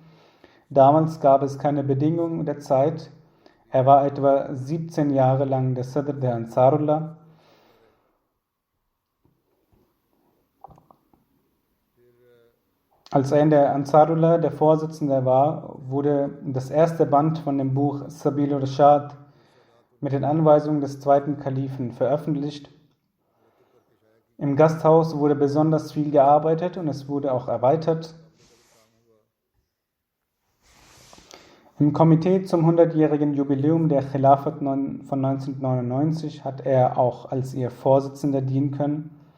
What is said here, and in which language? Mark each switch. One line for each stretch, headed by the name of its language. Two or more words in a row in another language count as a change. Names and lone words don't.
German: Damals gab es keine Bedingungen der Zeit. Er war etwa 17 Jahre lang der Sadr der Ansarullah. Als er in der Ansarullah der Vorsitzende war, wurde das erste Band von dem Buch Sabil al-Rashad mit den Anweisungen des 2. Kalifen veröffentlicht. Im Gasthaus wurde besonders viel gearbeitet und es wurde auch erweitert. Im Komitee zum 100-jährigen Jubiläum der Khilafat von 1999 hat er auch als ihr Vorsitzender dienen können.